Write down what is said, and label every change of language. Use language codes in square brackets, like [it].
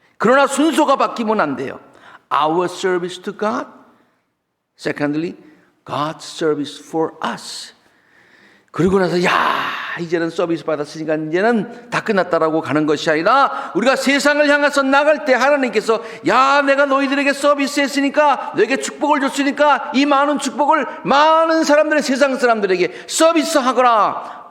[ko] 그러나 순서가 바뀌면 안 돼요. [en] Our service to God. Secondly, God's service for us. [ko] 그러고 나서 이제는 서비스 받았으니까 이제는 다 끝났다라고 가는 것이 아니라 우리가 세상을 향해서 나갈 때 하나님께서 내가 너희들에게 서비스했으니까 너에게 축복을 줬으니까 이 많은 축복을 많은 사람들의 세상 사람들에게 서비스하거라.